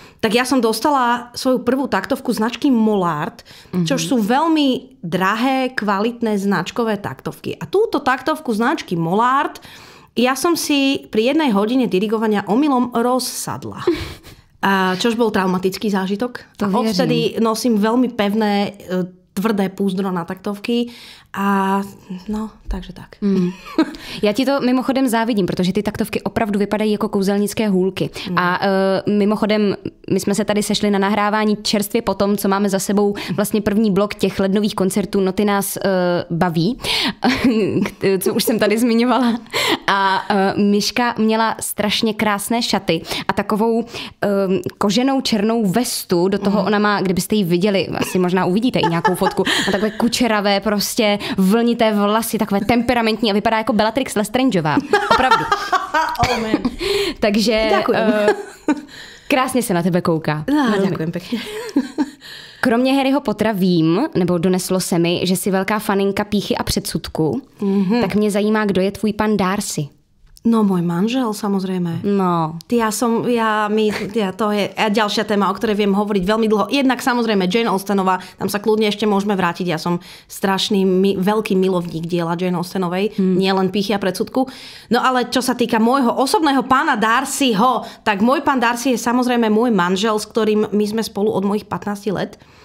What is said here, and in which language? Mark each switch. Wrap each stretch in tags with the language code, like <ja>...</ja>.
<sk>Tak ja som dostala svoju prvú taktovku značky Mollard, čo sú veľmi drahé, kvalitné značkové taktovky. A túto taktovku značky Mollard ja som si pri 1 hodine dirigovania omylom rozsadla. Čož bol traumatický zážitok. A odvtedy nosím veľmi pevné, tvrdé púzdro na taktovky. A no, takže tak.</sk> <cs>Já ti to mimochodem závidím, protože ty taktovky opravdu vypadají jako kouzelnické hůlky. A mimochodem, my jsme se tady sešli na nahrávání čerstvě po tom, co máme za sebou vlastně první blok těch lednových koncertů Noty nás baví, co už jsem tady zmiňovala. A Miška měla strašně krásné šaty a takovou koženou černou vestu, do toho ona má, kdybyste ji viděli, asi možná uvidíte i nějakou fotku, a takové kučeravé prostě vlnité vlasy, takové temperamentní a vypadá jako Bellatrix Lestrangeová. Opravdu.</cs> <en>Oh man.</en> <cs>Takže krásně se na tebe kouká.</cs> <sk>Ďakujem pekne.</sk> <cs>Kromě Harryho Pottera vím, nebo doneslo se mi, že jsi velká faninka pýchy a předsudku, tak mě zajímá, kdo je tvůj pan Darcy.</cs> <sk>No, môj manžel, samozrejme. No. To je ďalšia téma, o ktorej viem hovoriť veľmi dlho. Jednak samozrejme Jane Austenová, tam sa kľudne ešte môžeme vrátiť. Ja som strašný, veľký milovník diela Jane Austenovej, nie len pýchy a predsudku. No ale čo sa týka môjho osobného pána Darcyho, tak môj pán Darcy je samozrejme môj manžel, s ktorým my sme spolu od mojich 15 let.</sk>